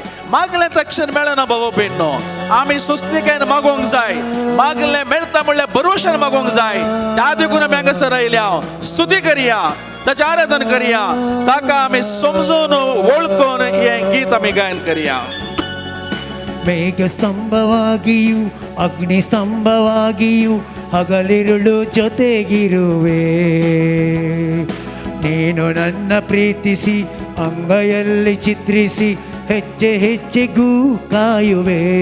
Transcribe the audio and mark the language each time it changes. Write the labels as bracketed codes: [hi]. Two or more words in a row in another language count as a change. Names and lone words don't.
[kok] मागलें तक्षण मेळना बाबा भयणो, आमी सुस्तीकायेन मागोवंक जाय. मागलें मेळटा म्हणल्यार भरोशान मागोवंक जाय. त्या देखून आमी हांगासर आयल्या, स्तुती करया, ताचें आराधन करया, ताका आमी समजून वळखून हें गीत आमी गायन करया. [kn] ಮೇಘ ಸ್ತಂಭವಾಗಿಯೂ ಅಗ್ನಿ ಸ್ತಂಭವಾಗಿಯೂ ಹಗಲಿರುಳು ಜೊತೆಗಿರುವೆ. ನೀನು ನನ್ನ ಪ್ರೀತಿಸಿ ಅಂಗೈಯಲ್ಲಿ ಚಿತ್ರಿಸಿ ಹೆಜ್ಜೆ ಹೆಜ್ಜೆಗೂ ಕಾಯುವೆ.